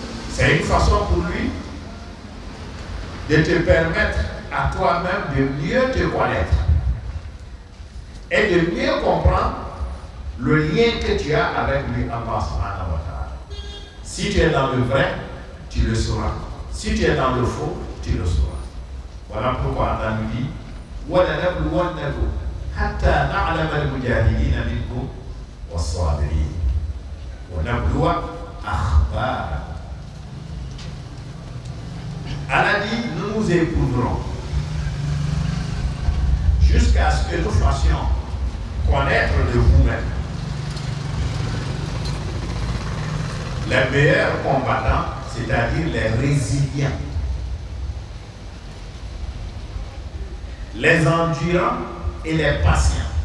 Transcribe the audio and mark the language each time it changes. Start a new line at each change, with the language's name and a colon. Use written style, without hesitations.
French: C'est une façon pour lui de te permettre à toi-même de mieux te connaître et de mieux comprendre le lien que tu as avec lui, Allah subhanahu wa ta'ala. Si tu es dans le vrai, tu le sauras. Si tu es dans le faux, tu le sauras. Voilà pourquoi Allah nous dit
Arabic: وَلَنَبْلُوَنَّكُمْ حَتَّى نَعْلَمَ الْمُجَاهِدِينَ مِنكُمْ وَالصَّابِرِينَ وَنَبْلُوَ أَخْبَارَكُمْ.
French: Allah dit, nous nous éprouverons jusqu'à ce que nous fassions connaître de vous-même les meilleurs combattants, c'est-à-dire les résilients, les endurants et les patients.